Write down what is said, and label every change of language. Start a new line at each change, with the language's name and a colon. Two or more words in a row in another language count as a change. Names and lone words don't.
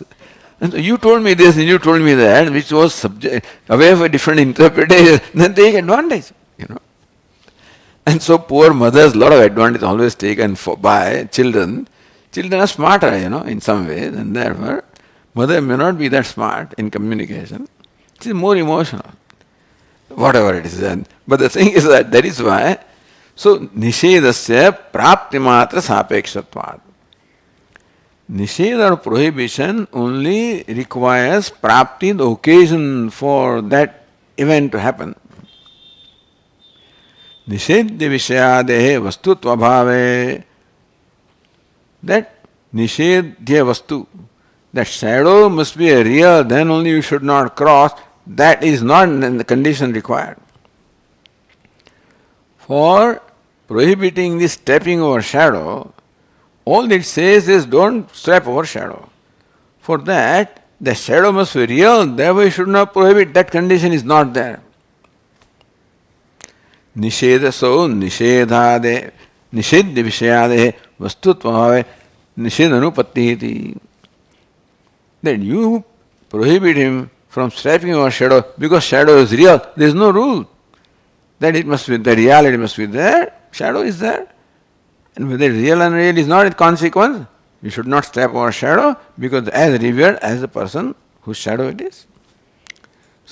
English: And so you told me this and you told me that, which was away of a different interpretation, then take advantage, And so poor mothers, lot of advantage always taken by children. Children are smarter, in some ways, and therefore mother may not be that smart in communication. She is more emotional, whatever it is. But the thing is that is why, so
Sanskrit: nishedasya praptimatra sapekshatvat.
English: Nisheda or prohibition only requires prapti, the occasion for that event to happen.
Sanskrit: Nishedya vishayadehe vastutva bhave,
English: that
Sanskrit: nishedya vastu,
English: that shadow must be a real, then only you should not cross, that is not the condition required. For prohibiting this stepping over shadow, all it says is don't step over shadow. For that, the shadow must be real, therefore you should not prohibit, that condition is not there.
Sanskrit: Nisheda, so nishedhade, nishedya vishayade, vastutva nishedanupatti.
English: That you prohibit him from stepping over shadow because shadow is real. There is no rule that it must be, the reality must be there, shadow is there. And whether real and unreal is not a consequence, you should not step over shadow because as revered as the person whose shadow it is.